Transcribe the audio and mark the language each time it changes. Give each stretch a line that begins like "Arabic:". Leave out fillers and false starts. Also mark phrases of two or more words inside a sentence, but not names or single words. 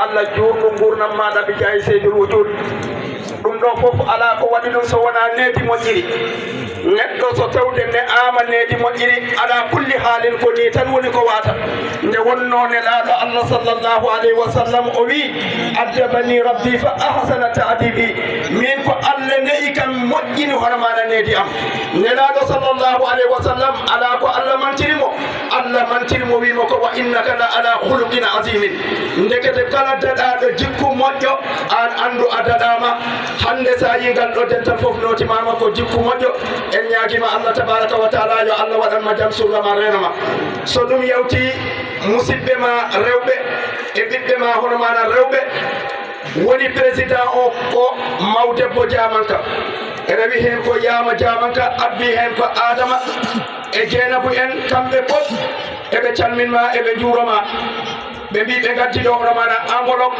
Fula: Allah juurnu gurnam maɗa ɓe jayi seydul wujud ɗum ɗo fof ala ko waɗi ɗum so wona needi moƴƴiri neɗɗo so tewde ne ama needi moƴƴiri
Arabic: على كل حال
Fula: ko ni tan woni ko wata nde wonno nelaɗo Allah
Arabic: صلى الله عليه وسلم
Fula: o wi
Arabic: أدبني ربي فأحسن تأديبي
Fula: min ko Allah ne'i kam moƴƴini hono maɗa needi am nelaɗo
Arabic: صلى الله عليه وسلم
Fula: ala ko Allah mantirimo wimo ko wa
Arabic: إنك لعلى خلق عظيم
Fula: ndekete kala daɗaɗo jikku moƴƴo an andu a daɗama hande sa yi ngal ɗo dental fof notimama ko jikku moƴƴo en ñaguima
Arabic: الله تبارك وتعالى
Fula: yo Allah waɗanma jam surrama renama so ɗum yawti musidɓe ma rewɓe e ɓiɓɓe ma hono mana rewɓe woni président o ko mawdebbo Diamanka rewi hen ko Yama Diamanka abbi hen ko Adama e Jeynabou en kamɓe fof eɓe calminma eɓe juuroma ɓe mbi ɓe gaddiɗo hono mana enveloppe